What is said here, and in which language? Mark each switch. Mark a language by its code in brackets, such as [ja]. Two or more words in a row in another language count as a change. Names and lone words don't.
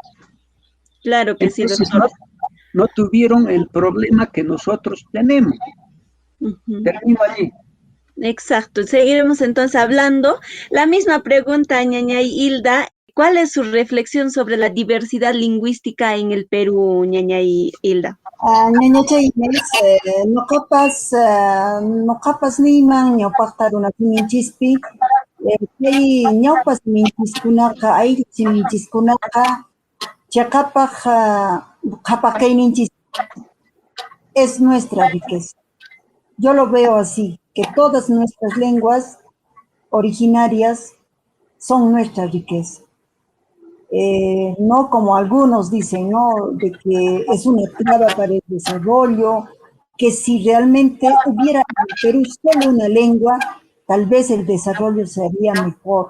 [es] Claro que sí, Entonces, doctor. No tuvieron el problema que nosotros tenemos. Termino allí. Exacto, seguiremos entonces hablando. La misma pregunta, ñañay Hilda, ¿cuál es su reflexión sobre la diversidad lingüística en el Perú, ñañay Hilda? [qu] Ñañachay Inés, noqapas niyman ñawpaqta runakunanchispi kay ñawpa siminchiskunaqa, ayllus siminchiskunaqa chaqapaq qhapaqayninchis [es] es nuestra riqueza. Yo lo veo así, que todas nuestras lenguas originarias son nuestra riqueza. No como algunos dicen, ¿no? De que es una traba para el desarrollo, que si realmente hubiera en el Perú solo una lengua, tal vez el desarrollo sería mejor.